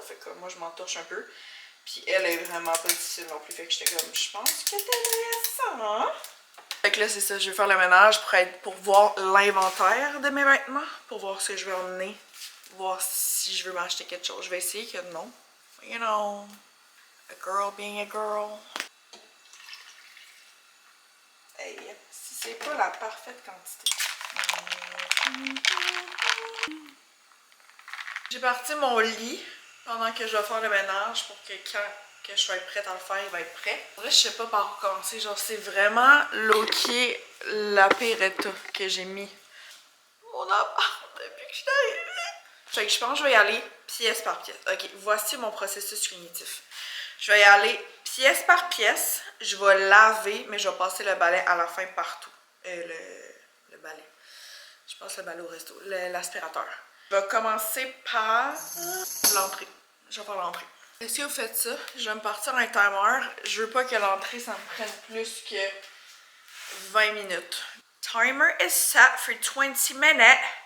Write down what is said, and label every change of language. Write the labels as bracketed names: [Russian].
[French] Fait que moi, je m'en touche un peu. Puis elle est vraiment pas difficile non plus. Fait que j'étais comme, je pense que t'aimerais ça, hein? Fait que là, c'est ça. Je vais faire le ménage pour voir l'inventaire de mes vêtements. Pour voir ce que je vais emmener voir si je veux m'acheter quelque chose. Je vais essayer que non. [English] You know, a girl being a girl. [French] Hey, si c'est pas la parfaite quantité. J'ai parti mon lit pendant que je vais faire le ménage pour que quand que je sois prête à le faire, il va être prêt. Là, je sais pas par où commencer. Genre, c'est vraiment low-key la pire état que j'ai mis mon appart depuis que je suis arrivée. Fait que je pense que je vais y aller pièce par pièce. Ok, voici mon processus cognitif. Je vais y aller pièce par pièce. Je vais laver, mais je vais passer le balai à la fin partout. Le balai. Je passe le balai au resto. L'aspirateur. Je vais commencer par l'entrée. Je vais faire l'entrée. Si vous faites ça, je vais me partir un timer. Je veux pas que l'entrée, ça me prenne plus que 20 minutes. [English] Timer is set for 20 minutes.